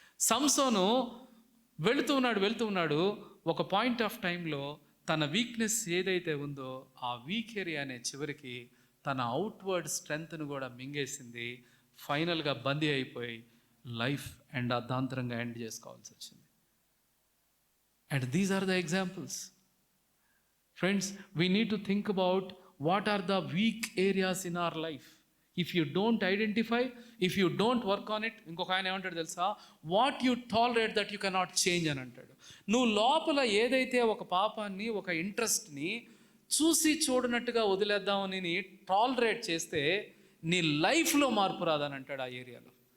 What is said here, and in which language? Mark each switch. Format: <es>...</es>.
<te>సంసోను వెళుతూ ఉన్నాడు, ఒక పాయింట్ ఆఫ్ టైంలో తన వీక్నెస్ ఏదైతే ఉందో ఆ వీక్ ఏరియానే చివరికి తన అవుట్వర్డ్ స్ట్రెంగ్త్ను కూడా మింగేసింది. ఫైనల్గా బందీ అయిపోయి లైఫ్ అండ్ అర్ధాంతరంగా ఎండ్ చేసుకోవాల్సి వచ్చింది.</te> <en>And these are the examples. Friends, we need to think about what are the weak areas in our life. If you don't identify, if you don't work on it,</en> <te>ఇంకొక ఆయన ఏమంటాడు తెలుసా,</te> <en>what you tolerate that you cannot change</en> <te>అని అంటాడు. నువ్వు లోపల ఏదైతే ఒక పాపాన్ని, ఒక ఇంట్రెస్ట్ని చూసి చూడనట్టుగా వదిలేద్దామని టాలరేట్ చేస్తే నీ లైఫ్లో మార్పు రాదని అంటాడు ఆ ఏరియాలో.</te>